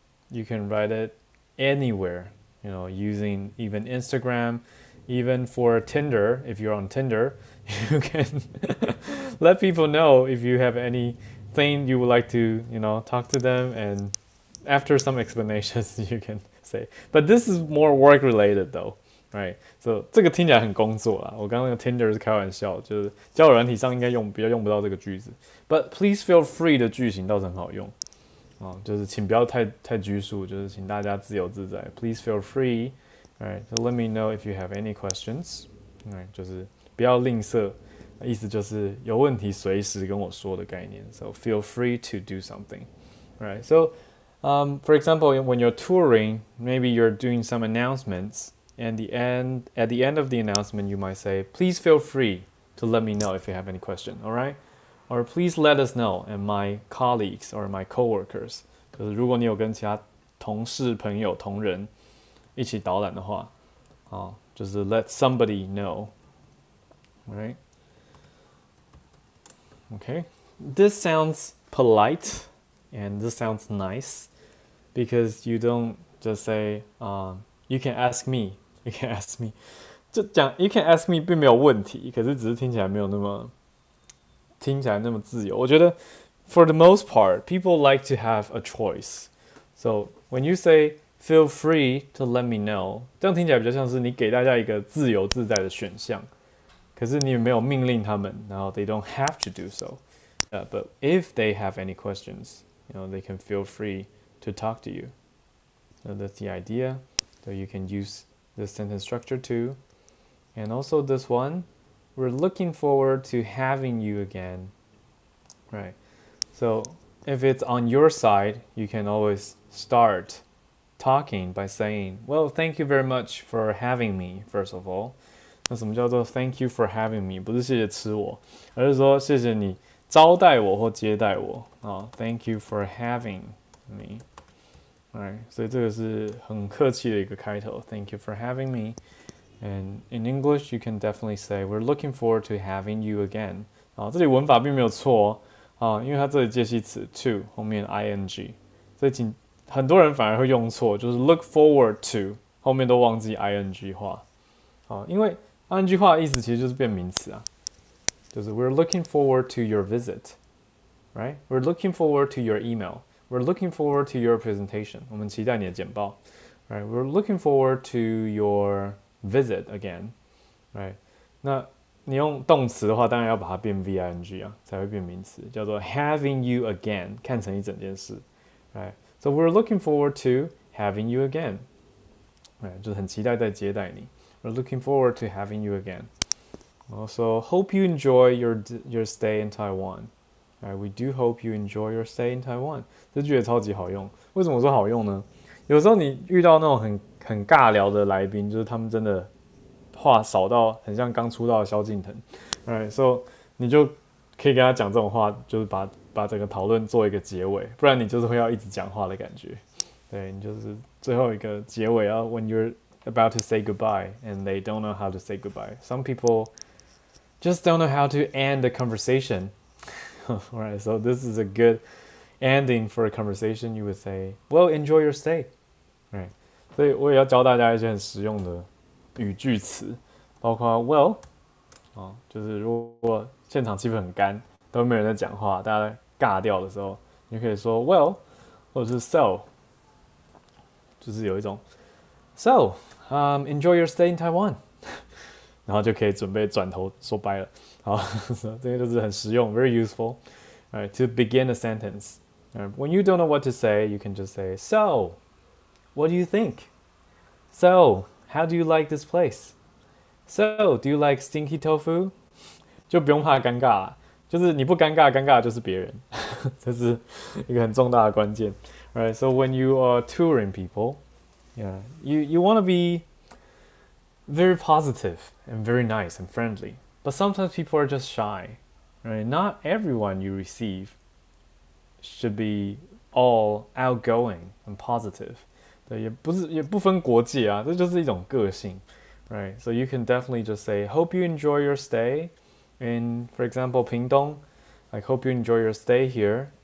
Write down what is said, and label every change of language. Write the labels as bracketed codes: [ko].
[en] You can write it anywhere, using even Instagram, even for Tinder. If you're on Tinder, you can let people know if you have anything you would like to, talk to them, and after some explanations you can say. But this is more work related though, right? [zh] So 这个听起来很工作啦。我刚刚那个 Tinder 是开玩笑，就是交友软体上应该比较用不到这个句子。 [en] But please feel free [zh] 的句型倒是很好用。就是请不要太拘束，就是请大家自由自在。 [en] Please feel free, alright, so let me know if you have any questions. [zh] Alright, 就是不要吝啬，意思就是有问题随时跟我说的概念。 [en] So feel free to do something. Alright, so for example, when you're touring, maybe you're doing some announcements, and at the end of the announcement, you might say, "Please feel free to let me know if you have any question." Alright. Or please let us know, and my colleagues or my coworkers. [zh] 就是如果你有跟其他同事、朋友、同仁一起导览的话，就是 [en] let somebody know, [zh] right? [en] Okay, this sounds polite and this sounds nice because you don't just say, you can ask me, you can ask me. [zh] 就讲 [en] you can ask me [zh] 并没有问题，可是只是听起来没有那么自由。我觉得 [en] for the most part, people like to have a choice. So when you say feel free to let me know, [zh] 这样听起来比较像是你给大家一个自由自在的选项，可是你也没有命令他们，然后 [en] they don't have to do so. But if they have any questions, they can feel free to talk to you. So that's the idea. So you can use this sentence structure too. And also this one, we're looking forward to having you again, right? So if it's on your side, you can always start talking by saying, well, thank you very much for having me, first of all. [zh] 那什么叫做 [en] thank you for having me? [zh] 不是谢谢吃我，而是说谢谢你招待我或接待我。 [en] Thank you for having me. [zh] Alright, 所以这个是很客气的一个开头。 [en] Thank you for having me. And in English, you can definitely say, "We're looking forward to having you again." [zh] 这里文法并没有错因为它这里介系词 to 后面 ing， 所以很多人反而会用错，就是 look forward to 后面都忘记 ing 化因为 ing 化的意思其实就是变名词就是 [en] "We're looking forward to your visit," [zh] right? [en] "We're looking forward to your email." "We're looking forward to your presentation." [zh] 我们期待你的简报 right? [en] "We're looking forward to your visit again," right? [zh] 那你用动词的话，当然要把它变 VING 才会变名词，叫做 [en] having you again， [zh] 看成一整件事 right? [en] So we're looking forward to having you again, right? [zh] 就是很期待再接待你。 We're looking forward to having you again. Also, hope you enjoy your stay in Taiwan. Right? We do hope you enjoy your stay in Taiwan. 这句也超级好用。为什么说好用呢？有时候你遇到那种很尬聊的来宾，就是他们真的话少到很像刚出道的萧敬腾 ，right? So 你就可以跟他讲这种话，就是把整个讨论做一个结尾，不然你就是会要一直讲话的感觉。对，你就是最后一个结尾 [en] when you're about to say goodbye and they don't know how to say goodbye. Some people just don't know how to end the conversation. Right? So this is a good ending for a conversation. You would say, "Well, enjoy your stay." Right? [zh] 所以我也要教大家一些很实用的语句词，包括 well 就是如果现场气氛很干，都没有人在讲话，大家尬掉的时候，你可以说 well 或者是 so， 就是有一种 [en] so enjoy your stay in Taiwan [zh] 然后就可以准备转头说拜了。好，这个就是很实用 [en] very useful. Right, to begin a sentence. When you don't know what to say, you can just say, "So, what do you think? So, how do you like this place? So, do you like stinky tofu?" [zh] 就不用怕尴尬了，就是你不尴尬，尴尬的就是别人，这是一个很重大的关键。 [en] Right, so when you are touring people, yeah, you want to be very positive and very nice and friendly, but sometimes people are just shy. Right, not everyone you receive should be all outgoing and positive. [zh] 对，也不分国界啊，这就是一种个性。 [en] Right, so you can definitely just say, "Hope you enjoy your stay." In, for example, Pingdong, like hope you enjoy your stay here.